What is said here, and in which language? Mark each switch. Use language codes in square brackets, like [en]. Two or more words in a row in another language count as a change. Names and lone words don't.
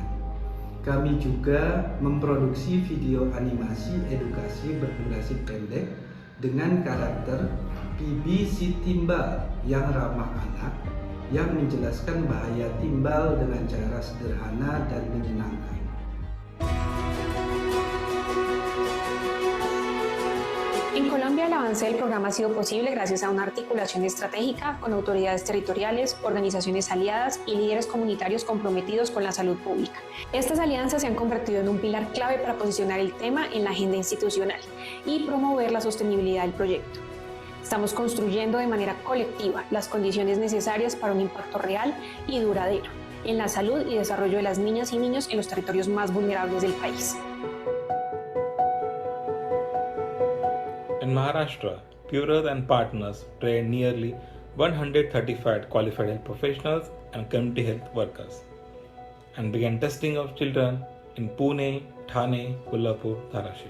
[id] Kami juga memproduksi video animasi edukasi berdurasi pendek dengan karakter BBC Timbal yang ramah anak, yang menjelaskan bahaya timbal dengan cara sederhana dan menyenangkan. [es] En Colombia, el avance del programa ha sido posible gracias a una articulación estratégica con autoridades territoriales, organizaciones aliadas y líderes comunitarios comprometidos con la salud pública. Estas alianzas se han convertido en un pilar clave para posicionar el tema en la agenda institucional y promover la sostenibilidad del proyecto. Estamos construyendo de manera colectiva las condiciones necesarias para un impacto real y duradero en la salud y desarrollo de las niñas y niños en los territorios más vulnerables del país. [en] In Maharashtra, Pure and partners trained nearly 135 qualified health professionals and community health workers and began testing of children in Pune, Thane, Kolhapur, Dharashil.